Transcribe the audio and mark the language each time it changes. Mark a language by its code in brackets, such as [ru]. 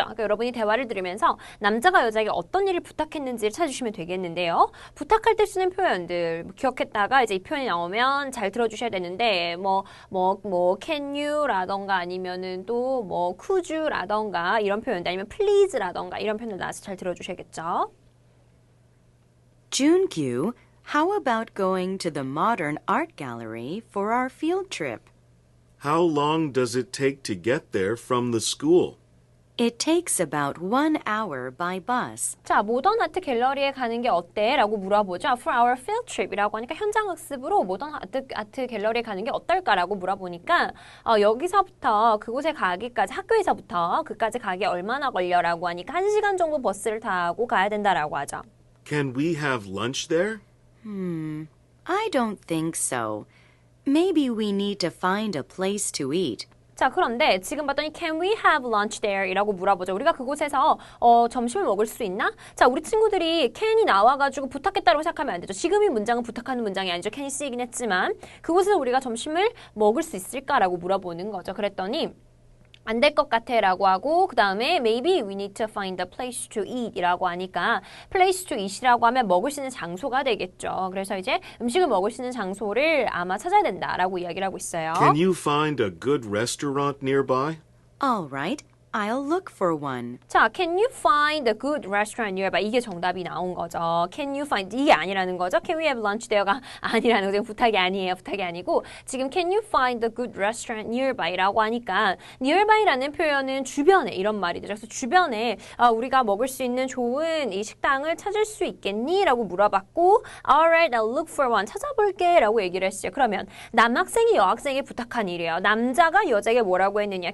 [ko] 그러니까 여러분이 대화를 들으면서 남자가 여자에게 어떤 일을 부탁했는지를 찾으시면 되겠는데요. 부탁할 때 쓰는 표현들 기억했다가 이제 이 표현이 나오면 잘 들어주셔야 되는데 can you라던가 아니면은 또 뭐 could you라던가 이런 표현들 아니면 please라던가 이런 표현들 나와서 잘 들어주셔야겠죠. [en] Junkyu, how about going to the Modern Art Gallery for our field trip? How long does it take to get there from the school? It takes about 1 hour by bus. [ko] 자, 모던 아트 갤러리에 가는 게 어때? 라고 물어보죠. [en] For our field trip [ko] 이라고 하니까 현장 학습으로 모던 아트 갤러리에 가는 게 어떨까라고 물어보니까 여기서부터 그곳에 가기까지 학교에서부터 그까지 가기 얼마나 걸려라고 하니까 1시간 정도 버스를 타고 가야 된다라고 하죠. [en] Can we have lunch there? I don't think so. Maybe we need to find a place to eat. [ko] 자, 그런데 지금 봤더니 [en] Can we have lunch there? [ko] 이라고 물어보죠. 우리가 그곳에서 점심을 먹을 수 있나? 자, 우리 친구들이 can이 나와가지고 부탁했다고 생각하면 안 되죠. 지금 이 문장은 부탁하는 문장이 아니죠. can이 쓰이긴 했지만 그곳에서 우리가 점심을 먹을 수 있을까라고 물어보는 거죠. 그랬더니 안 될 것 같아 라고 하고 그 다음에 [en] maybe we need to find a place to eat [ko] 이라고 하니까 place to eat이라고 하면 먹을 수 있는 장소가 되겠죠. 그래서 이제 음식을 먹을 수 있는 장소를 아마 찾아야 된다라고 이야기를 하고 있어요. [en] Can you find a good restaurant nearby? All right, I'll look for one. [ko] 자, [en] can you find a good restaurant nearby? [ko] 이게 정답이 나온 거죠. [en] Can you find [ko] 이게 아니라는 거죠. [en] Can we have lunch there가 [ko] 아니라는 거죠. 부탁이 아니에요. 부탁이 아니고 지금 [en] can you find a good restaurant nearby [ko] 라고 하니까 nearby라는 표현은 주변에 이런 말이죠. 그래서 주변에 우리가 먹을 수 있는 좋은 이 식당을 찾을 수 있겠니? 라고 물어봤고 [en] Alright, I'll look for one. [ko] 찾아볼게 라고 얘기를 했어요. 그러면 남학생이 여학생에게 부탁한 일이에요. 남자가 여자에게 뭐라고 했느냐?